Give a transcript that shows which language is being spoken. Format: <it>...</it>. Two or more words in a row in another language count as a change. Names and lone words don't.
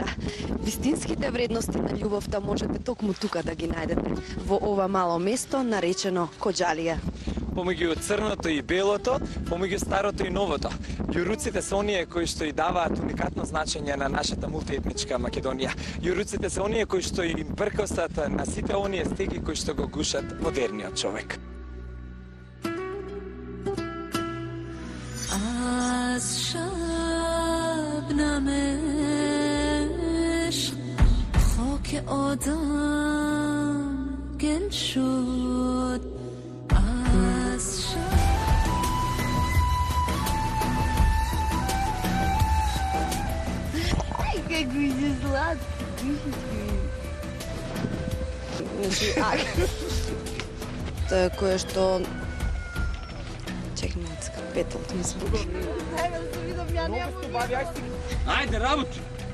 <mk>Вистинските вредности на љубовта можете токму тука да ги најдете, во ова мало место наречено Коџалија. Помеѓу црното и белото, помеѓу старото и новото. Јуруците се оние кои што и даваат уникатно значење на нашата мултиетничка Македонија. Јуруците се оние кои што им пркосат на сите оние стеги кои што го гушат модерниот човек.</mk> <fa>از شبنمش خاک آدم گل شد از</fa> <ru>Какой же сладкий,</ru> <mk>Тоа е кое што... Чекай малцка, петалот ми збуги. Дај да се видам, ја немам. Ајде, работи!</mk>